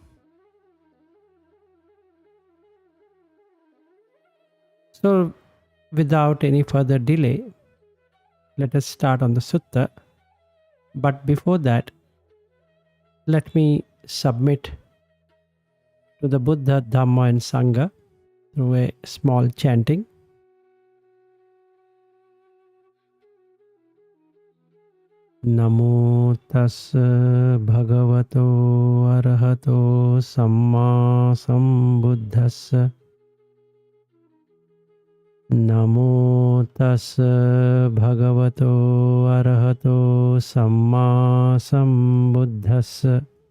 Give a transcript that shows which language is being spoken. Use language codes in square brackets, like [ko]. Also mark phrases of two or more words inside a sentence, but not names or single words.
[en] So, without any further delay, let us start on the sutta. But before that, let me submit to the Buddha, Dhamma and Sangha through a small chanting. [pi] Namo tassa bhagavato arahato samma sambuddhassa. Namo tassa bhagavato arahato samma sambuddhassa.